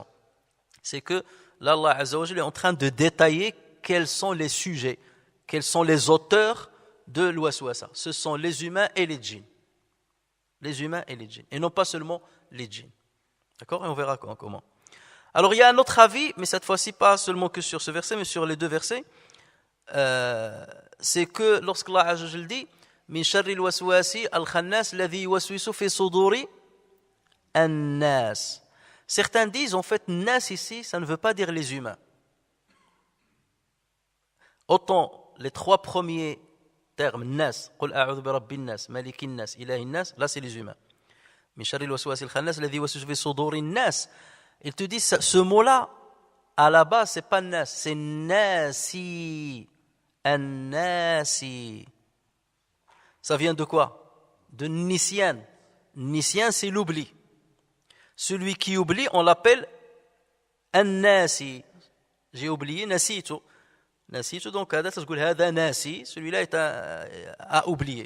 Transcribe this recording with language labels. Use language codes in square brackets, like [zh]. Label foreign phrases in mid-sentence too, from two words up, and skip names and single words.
[fr] C'est que là, [ar] الله عز وجل [fr] est en train de détailler quels sont les sujets, quels sont les auteurs de l'waswasa. Ce sont les humains et les djinns. Les humains et les djinns. Et non pas seulement les djinns. D'accord? Et on verra comment. Alors il y a un autre avis, mais cette fois-ci pas seulement que sur ce verset, mais sur les deux versets. C'est que lorsque [ar] الله عز وجل [fr] dit [ar] من شر الوسواس الخناس الذي يوسوس في صدور الناس. [fr] Certains disent en fait nas ici, ça ne veut pas dire les humains. Autant les trois premiers termes nas, [ar] قل أعوذ برب الناس ملك الناس إله الناس, [fr] là c'est les humains. [ar] من شر الوسواس الخناس الذي يوسوس في صدور الناس. [fr] Il te dit ce mot-là, à la base, c'est pas nas, c'est nasi. An-nasi. Ça vient de quoi? De nisyan. Nisyan, c'est l'oubli. Celui qui oublie, on l'appelle an-nasi. J'ai oublié, nasitu. Nasitu, donc, nasi, celui-là est à oublier.